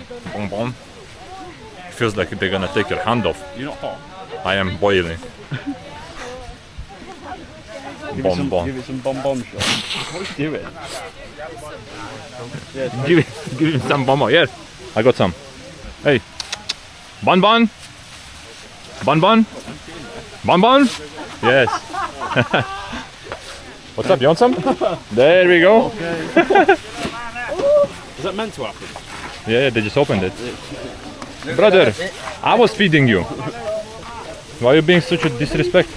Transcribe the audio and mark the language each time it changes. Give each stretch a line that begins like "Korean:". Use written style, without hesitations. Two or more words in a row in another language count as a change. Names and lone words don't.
English: Bonbon. It feels like they're gonna take your hand off. You're not hot. I am boiling. Bonbon. Give it some bonbon shot. What are you doing? Yeah, Give him some bonbon. Yes, I got some. Hey, bonbon. Bonbon. Bonbon. Yes. What's up? You want some? There we go. is that meant to happen? Yeah, they just opened it. Brother, I was feeding you. Why are you being such a disrespectful?